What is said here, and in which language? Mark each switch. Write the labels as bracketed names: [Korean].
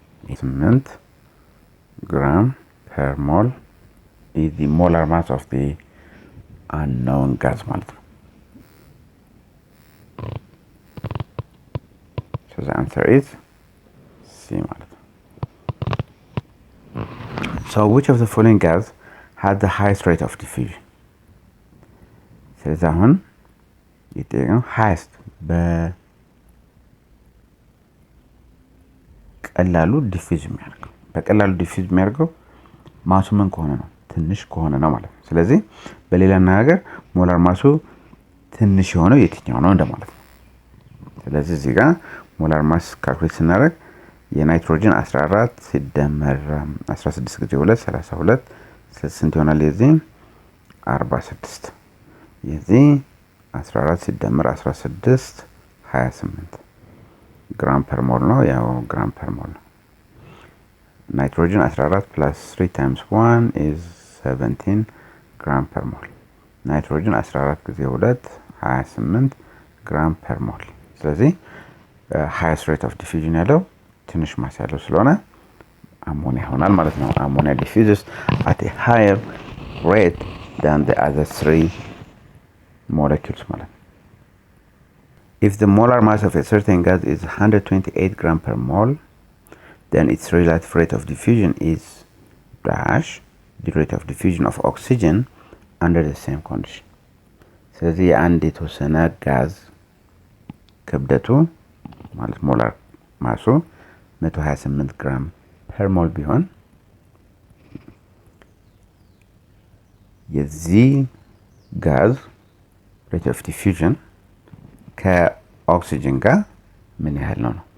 [English] 8 gram per mole is the molar mass of the unknown gas [Amharic] ማለት ነው። [English] the answer is C [Amharic] ማለት ነው። [English] So which of the following gas has the highest rate of diffusion? [Amharic] ስለዚህ አሁን የጠየቅነው highest በቀላሉ ዲፊውዝ የሚያደርገው ማሱ ምን ከሆነ ነው? ትንሽ ከሆነ ነው ማለት ነው። ስለዚህ በሌላ አነጋገር ሞላር ማሱ ትንሽ የሆነው የትኛው ነው እንደማለት ነው። ስለዚህ እዚህ ጋር ሞላር ማስ ካልኩሌት ስናደርግ የናይትሮጅን 14 ሲደመር 16 ጊዜ 2 32 ስንት ይሆናል? የዚህ 46 የዚህ 14 ሲደመር 16 28 ግራም ፐር ሞል ነው። ያው ግራም ፐር ሞል ነው። ናይትሮጅን 14 [English] plus 3 times 1 is 17 gram per mole. [Amharic] ናይትሮጅን 14 ጊዜ 2 28 [English] gram per mole። [Amharic] ስለዚህ [English] highest rate of diffusion [Amharic] ያለው ትንሽ ማስ ያለው ስለሆነ አሞኒያ ይሆናል ማለት ነው። አሞኒያ [English] diffuses at a higher rate than the other three molecules [Amharic] ማለት ነው። [English] If the molar mass of a certain gas is 128 gram per mole, then its relative rate of diffusion is dash the rate of diffusion of oxygen under the same condition. [Amharic] ስለዚህ የአንድ የተወሰነ ጋዝ ክብደቱ ማለት ሞላር ማሱ 128 ግራም ፐር ሞል ቢሆን የዚህ ጋዝ ሬት ኦፍ ዲፊውዥን ከኦክሲጅን ጋር ምን ያህል ነው?